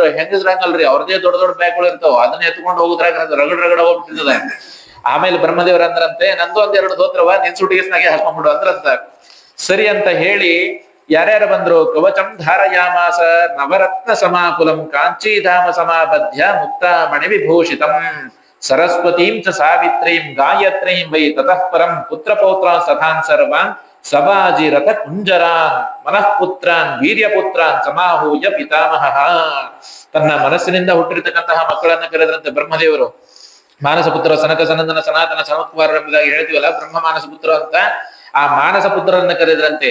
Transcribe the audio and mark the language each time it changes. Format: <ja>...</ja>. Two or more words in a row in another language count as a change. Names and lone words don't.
<kn>ಹೆಂಗಸ್ರು ಹಂಗಲ್ರಿ, ಅವ್ರದೇ ದೊಡ್ಡ ದೊಡ್ಡ ಬ್ಯಾಗ್ಗಳು ಇರ್ತಾವ, ಅದನ್ನ ಎತ್ಕೊಂಡು ಹೋಗುದ್ರಾಗ ರಗಡ ಹೋಗ್ಬಿಟ್ಟಿರ್ತದೆ. ಆಮೇಲೆ ಬ್ರಹ್ಮದೇವರ ಅಂದ್ರಂತೆ, ನಂದು 1-2 ಧೋತ್ರವ ನಿನ್ ಸೂಟಿಗೆಸ್ನಾಗೆ ಹಾಕೊಂಡ್ಬಿಡು ಅಂದ್ರಂತ. ಸರಿ ಅಂತ ಹೇಳಿ ಯಾರ್ಯಾರು ಬಂದ್ರು,</kn> <sa>ಕವಚಂ ಧಾರಯಾಮಾಸ ನವರತ್ನ ಸಮಾಕುಲಂ ಕಾಂಚೀಧಾಮ ಸಮಾಬದ್ಯ ಮುಕ್ತಾಮಣಿ ವಿಭೂಷಿತಂ ಸರಸ್ವತೀಂ ಚ ಸಾವಿತ್ರೀಂ ಗಾಯತ್ರೀಂ ವೈ ತತಃ ಪರಂ ಪುತ್ರ ಪೌತ್ರಾನ್ ತಥಾನ್ ಸರ್ವಾನ್ ಸವಾಜಿರಥ ಕುಂಜರಾನ್ ಮನಃಪುತ್ರಾನ್ ವೀರ್ಯಪುತ್ರಾನ್ ಸಮಾಹೂಯ ಪಿತಾಮಹ.</sa> <kn>ತನ್ನ ಮನಸ್ಸಿನಿಂದ ಹುಟ್ಟಿರ್ತಕ್ಕಂತಹ ಮಕ್ಕಳನ್ನ ಕರೆದ್ರಂತೆ ಬ್ರಹ್ಮದೇವರು. ಮಾನಸ ಪುತ್ರ ಸನಕ ಸನಂದನ ಸನಾತನ ಸನತ್ಕುಮಾರ ಎಂಬುದಾಗಿ ಹೇಳ್ತೀವಲ್ಲ, ಬ್ರಹ್ಮ ಮಾನಸ ಪುತ್ರ ಅಂತ. ಆ ಮಾನಸ ಪುತ್ರರನ್ನ ಕರೆದ್ರಂತೆ.</kn>